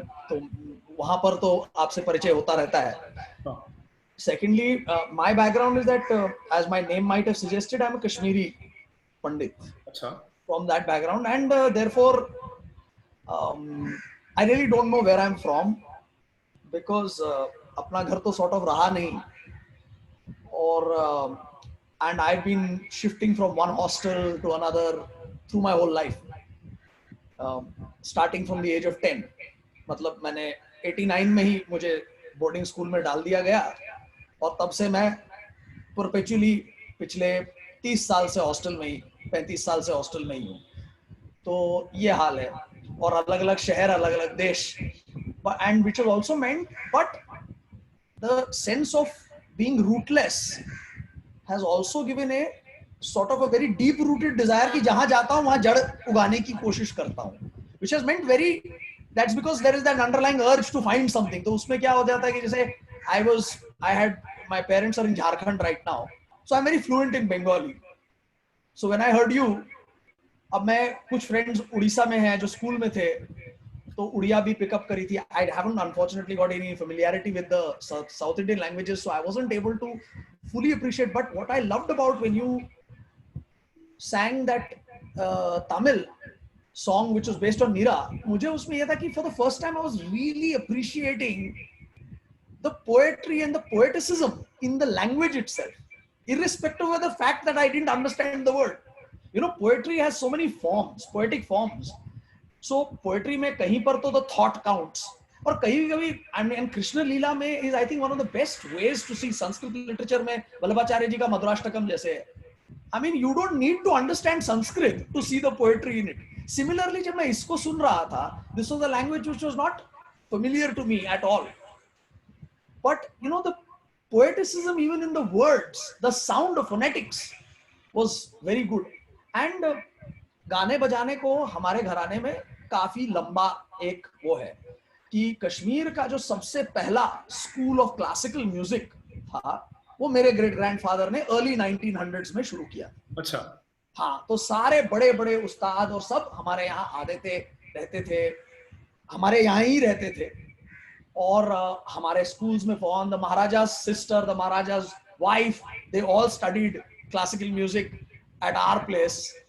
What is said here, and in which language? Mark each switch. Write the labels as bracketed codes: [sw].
[hi] तो वहाँ पर तो आपसे परिचय होता रहता है. [en] Secondly, my background is that as my name might have suggested, I'm a Kashmiri Pandit. From that background, and therefore I really don't know where I'm from because [hi] अपना घर तो [en] sort of [hi] रहा नहीं, और [en] and I've been shifting from one hostel to another through my whole life, starting from the age of 10. [hi] मतलब मैंने 89 में ही मुझे बोर्डिंग स्कूल में डाल दिया गया, और तब से मैं परपेचुअली पिछले 30 साल से हॉस्टल में ही, 35 साल से हॉस्टल में ही हूँ. तो ये हाल है, और अलग अलग शहर, अलग अलग देश, and which has also meant, but the sense of being rootless has also given a sort of a very deep rooted desire कि जहाँ जाता हूँ वहाँ जड़ उगाने की कोशिश करता हूँ, which has meant very, that's because there is that underlying urge to find something. तो उसमें क्या हो जाता है कि जैसे [en] I had, my parents are in Jharkhand right now, so I'm very fluent in Bengali. So when I heard you, [hi] अब मैं कुछ friends उड़ीसा में हैं जो स्कूल में थे, तो उड़िया भी [en] pick up [hi] करी थी. [en] I haven't unfortunately got any familiarity with the South Indian languages, so I wasn't able to fully appreciate. But what I loved about when you sang that Tamil song which was based on Nira, [hi] मुझे उसमें ये था कि [en] for the first time I was really appreciating the poetry and the poeticism in the language itself, irrespective of the fact that I didn't understand the word. You know, poetry has so many forms, poetic forms. So poetry [hi] में कहीं पर तो [en] the thought counts, [hi] और कहीं-कहीं, [en] I mean, Krishna Leela में is I think one of the best ways to see Sanskrit literature [hi] में वल्लभाचार्य जी का मधुराष्टकम जैसे है. [en] I mean, you don't need to understand Sanskrit to see the poetry in it. Similarly, [hi] जब मैं इसको सुन रहा था, [en] this was a language which was not familiar to me at all. But you know, the poeticism even in the words, the sound of phonetics was very good. [hi] And गाने बजाने को हमारे घराने में काफी लंबा एक वो है कि कश्मीर का जो सबसे पहला [en] school of classical music [hi] था, वो मेरे [en] great grandfather [hi] ने अर्ली 1900s में शुरू किया. अच्छा. हाँ, तो सारे बड़े बड़े उस्ताद और सब हमारे यहाँ आते थे, रहते थे, हमारे यहाँ ही रहते थे, और हमारे स्कूल्स में form, the महाराजा's sister, the महाराजा's wife, [en] they all studied classical music at our place.